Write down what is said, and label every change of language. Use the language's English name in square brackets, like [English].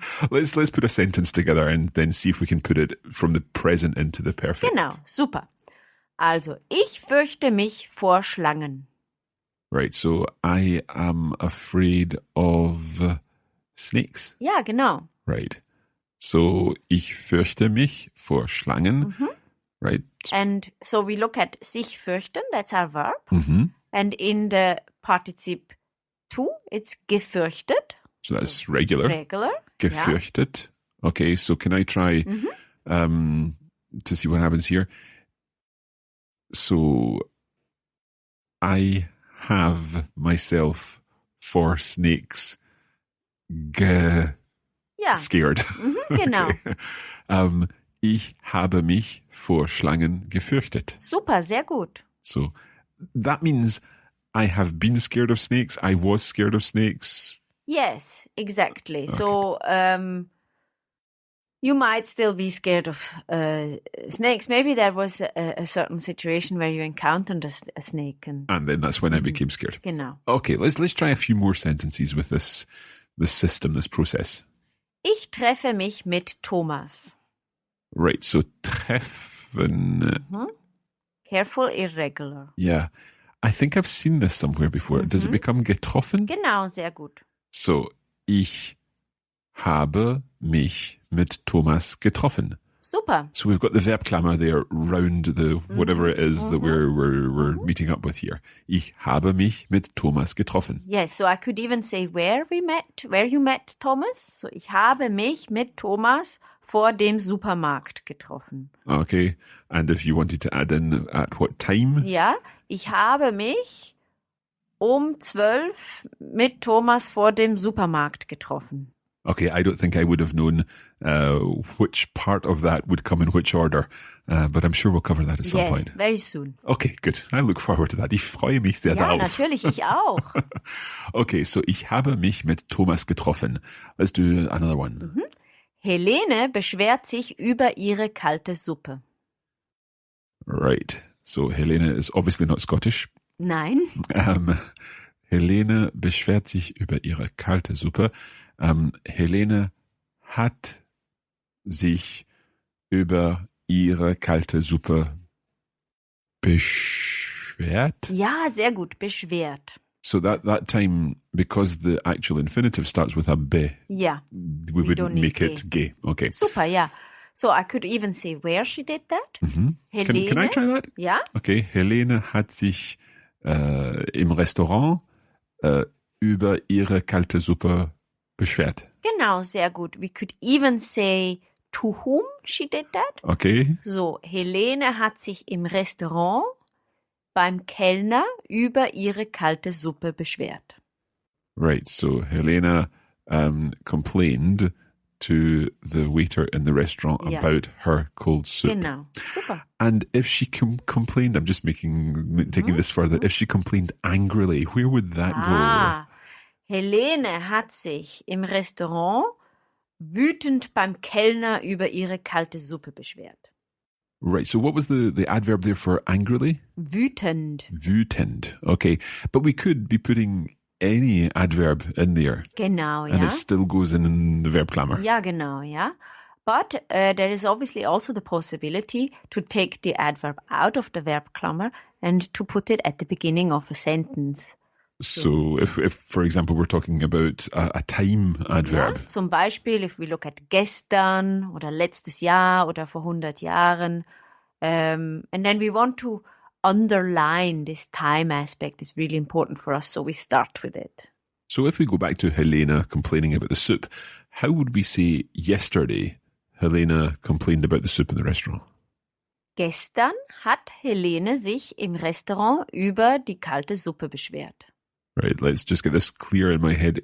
[English] Let's put a sentence together and then see if we can put it from the present into the perfect. [German] Genau, super. Also, ich fürchte mich vor Schlangen. [English] Right, so I am afraid of snakes. [German] Ja, genau. [English] Right. [German] So ich fürchte mich vor Schlangen. [English] Right. And so we look at [German] sich fürchten, [English] that's our verb. Mhm. And in the partizip to, it's gefürchtet. So that's regular. Regular. [German] Gefürchtet. [English] Okay, so can I try to see what happens here? So I have myself for snakes scared. [German] Genau. [English] Okay. [German] Ich habe mich vor Schlangen gefürchtet. Super, sehr gut. [English] So that means I have been scared of snakes. I was scared of snakes. Yes, exactly. Okay. So you might still be scared of snakes. Maybe there was a certain situation where you encountered a snake. And then that's when I became scared. [German] Genau. [English] Okay, let's try a few more sentences with this system, this process. [German] Ich treffe mich mit Thomas. [English] Right, so treffen. Careful, irregular. Yeah, I think I've seen this somewhere before. Does it become getroffen? [German] Genau, sehr gut. So, ich habe mich mit Thomas getroffen. Super. [English] So we've got the verb clamor there round the whatever it is that we're meeting up with here. [German] Ich habe mich mit Thomas getroffen. [English] Yes, so I could even say where you met Thomas. [German] So ich habe mich mit Thomas vor dem Supermarkt getroffen. [English] Okay, and if you wanted to add in at what time? [German] Ja, ich habe mich um 12 mit Thomas vor dem Supermarkt getroffen. [English] Okay, I don't think I would have known which part of that would come in which order, but I'm sure we'll cover that at some point. Very soon. Okay, good. I look forward to that. [German] Ich freue mich sehr darauf. Ja, natürlich, ich auch. Okay, so ich habe mich mit Thomas getroffen. [English] Let's do another one. [German] Helene beschwert sich über ihre kalte Suppe. [English] Right. So Helene is obviously not Scottish. [German] Nein. Helene beschwert sich über ihre kalte Suppe. Helene hat sich über ihre kalte Suppe beschwert. Ja, sehr gut, beschwert. [English] So that time, because the actual infinitive starts with a be, yeah, we wouldn't make it ge. Okay. Super, yeah. So I could even say where she did that. Helene. Can I try that? [German] Ja. Okay, Helene hat sich im Restaurant über ihre kalte Suppe beschwert. Genau, sehr gut. [English] We could even say to whom she did that. Okay. [German] So, Helene hat sich im Restaurant beim Kellner über ihre kalte Suppe beschwert. [English] Right, so Helena complained to the waiter in the restaurant about her cold soup. [German] Genau, super. [English] And if she complained, I'm just taking this further, if she complained angrily, where would that go? [German] Helene hat sich im Restaurant wütend beim Kellner über ihre kalte Suppe beschwert. [English] Right, so what was the adverb there for angrily? [German] Wütend. Wütend, okay. [English] But we could be putting any adverb in there. [German] Genau, ja. [English] And it still goes in the verb clamor. [German] Ja, genau, ja. [English] But there is obviously also the possibility to take the adverb out of the verb clamor and to put it at the beginning of a sentence. So if for example, we're talking about a time adverb. [German] Ja, zum Beispiel, [English] if we look at [German] gestern oder letztes Jahr oder vor 100 Jahren. [English] And then we want to underline this time aspect. It's really important for us, so we start with it. So if we go back to Helena complaining about the soup, how would we say yesterday Helena complained about the soup in the restaurant? [German] Gestern hat Helene sich im Restaurant über die kalte Suppe beschwert. [English] Right, let's just get this clear in my head.